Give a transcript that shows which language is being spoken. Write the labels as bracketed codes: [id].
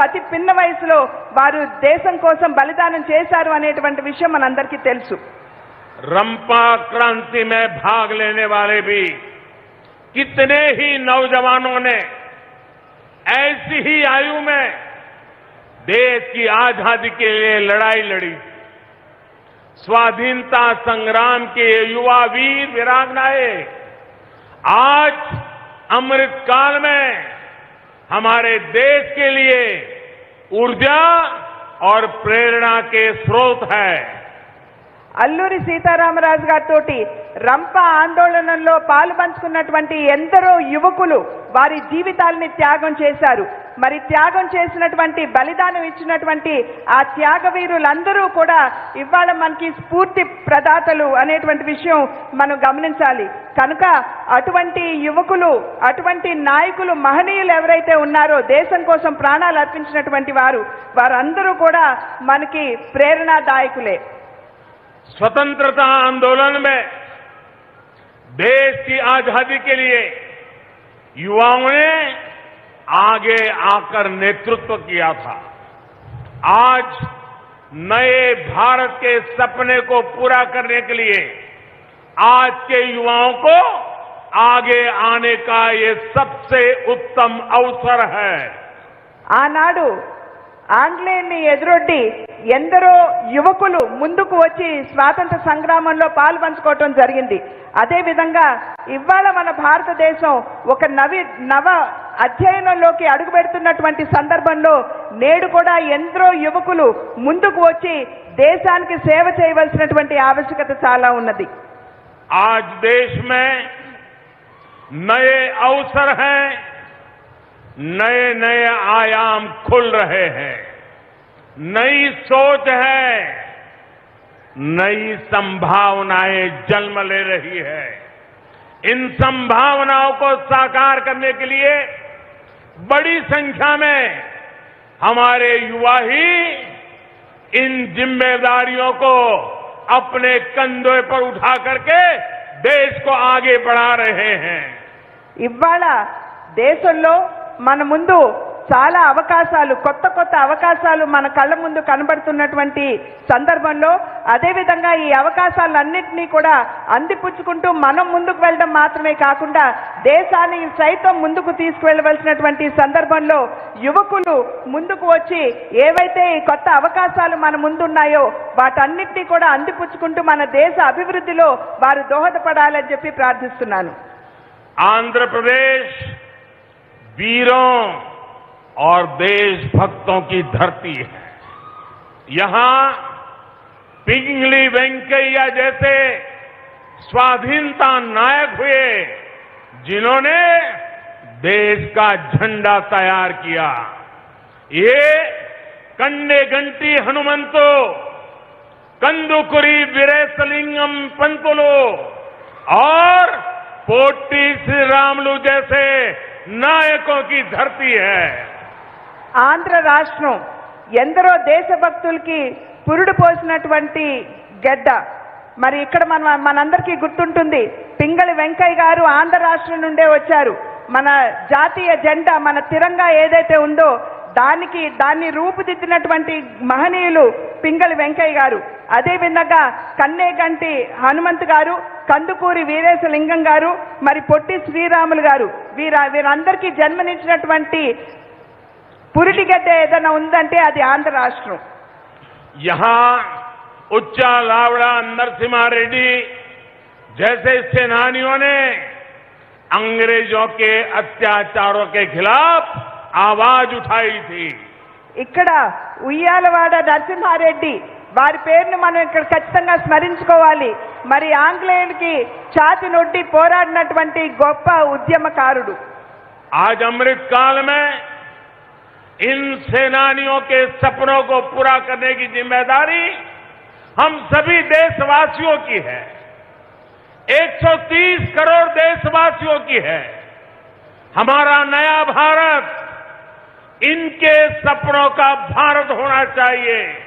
[te] అతి పిన్న వయసులో వారు దేశం కోసం బలిదానం చేశారు అనేటువంటి విషయం మనందరికీ తెలుసు. [hi] रंपा क्रांति में भाग लेने वाले भी कितने ही नौजवानों ने ऐसी ही आयु में देश की आजादी के लिए लड़ाई लड़ी. स्वाधीनता संग्राम के युवा वीर वीरांगनाएं आज अमृत काल में हमारे देश के लिए ऊर्जा और प्रेरणा के स्रोत है. [te] అల్లూరి సీతారామరాజు గారితో రంప ఆందోళనలో పాలు పంచుకున్నటువంటి ఎందరో యువకులు వారి జీవితాలని త్యాగం చేశారు. మరి త్యాగం చేసినటువంటి బలిదానం ఇచ్చినటువంటి ఆ త్యాగవీరులందరూ కూడా ఇవాళ మనకి స్ఫూర్తి ప్రదాతలు అనేటువంటి విషయం మనం గమనించాలి. కనుక అటువంటి యువకులు అటువంటి నాయకులు మహనీయులు ఎవరైతే ఉన్నారో దేశం కోసం ప్రాణాలు అర్పించినటువంటి వారందరూ కూడా మనకి ప్రేరణాదాయకులే. [hi] स्वतंत्रता आंदोलन में देश की आजादी के लिए युवाओं ने आगे आकर नेतृत्व किया था. आज नए भारत के सपने को पूरा करने के लिए आज के युवाओं को आगे आने का ये सबसे उत्तम अवसर है. [te] ఆనాడు ఆంగ్లేయుల్ని ఎదురొడ్డి ఎందరో యువకులు ముందుకు వచ్చి స్వాతంత్ర సంగ్రామంలో పాలు పంచుకోవటం జరిగింది. అదేవిధంగా ఇవాళ మన భారతదేశం ఒక నవ అధ్యయనంలోకి అడుగుపెడుతున్నటువంటి సందర్భంలో నేడు కూడా ఎందరో యువకులు ముందుకు వచ్చి దేశానికి సేవ చేయవలసినటువంటి ఆవశ్యకత చాలా ఉన్నది. [hi] आज देश में नए अवसर हैं, नए नए आयाम खुल रहे हैं, नई सोच है, नई संभावनाएं जन्म ले रही है. इन संभावनाओं को साकार करने के लिए बड़ी संख्या में हमारे युवा ही इन जिम्मेदारियों को अपने कंधों पर उठा करके देश को आगे बढ़ा रहे हैं. [te] ఇవాళ దేశంలో మన ముందు చాలా అవకాశాలు కొత్త అవకాశాలు మన కళ్ళ ముందు కనబడుతున్నటువంటి సందర్భంలో అదేవిధంగా ఈ అవకాశాలన్నింటినీ కూడా అందిపుచ్చుకుంటూ మనం ముందుకు వెళ్ళడం మాత్రమే కాకుండా దేశాన్ని సైతం ముందుకు తీసుకువెళ్ళవలసినటువంటి సందర్భంలో యువకులు ముందుకు వచ్చి ఏవైతే ఈ కొత్త అవకాశాలు మన ముందున్నాయో వాటన్నిటినీ కూడా అందిపుచ్చుకుంటూ మన దేశ అభివృద్ధిలో వారు దోహదపడాలని చెప్పి ప్రార్థిస్తున్నాను. [hi] आंध्रप्रदेश वीरों और देशभक्तों की धरती है. यहां पिंगली वेंकैया जैसे स्वाधीनता नायक हुए जिन्होंने देश का झंडा तैयार किया. ये कन्ने गंटी हनुमंतो, कंदुकुरी वीरेशलिंगम पंतुलु और पोटी श्रीरामुलु जैसे नायकों की धरती है. [te] ఆంధ్ర రాష్ట్రం ఎందరో దేశభక్తులకి పురుడు పోసినటువంటి గడ్డ. మరి ఇక్కడ మనందరికీ గుర్తుంటుంది పింగళి వెంకయ్య గారు ఆంధ్ర రాష్ట్రం నుండే వచ్చారు. మన జాతీయ జెండా మన తిరంగా ఏదైతే ఉందో దాన్ని రూపుదిద్దినటువంటి మహనీయులు పింగళి వెంకయ్య గారు, అదేవిధంగా కన్నేగంటి హనుమంత్ గారు, కందుకూరి వీరేశలింగం గారు, మరి పొట్టి శ్రీరాములు గారు, వీరందరికీ జన్మనిచ్చినటువంటి పురిటిగడ్డ ఏదైనా ఉందంటే అది ఆంధ్ర రాష్ట్రం. [hi] यहाँ उच्चा लावड़ा नरसिम्हा रेड्डी जैसे सेनानियों ने अंग्रेजों के अत्याचारों के खिलाफ आवाज उठाई थी. [te] ఇక్కడ ఉయ్యాలవాడ నరసింహారెడ్డి వారి పేరును మనం ఇక్కడ ఖచ్చితంగా స్మరించుకోవాలి. మరి ఆంగ్లేయులకి ఛాతి నొడ్డి పోరాడినటువంటి గొప్ప ఉద్యమకారుడు. [hi] आज अमृत काल में इन सेनानियों के सपनों को पूरा करने की जिम्मेदारी हम सभी देशवासियों की है. 130 करोड़ देशवासियों की है. हमारा नया भारत इनके सपनों का भारत होना चाहिए.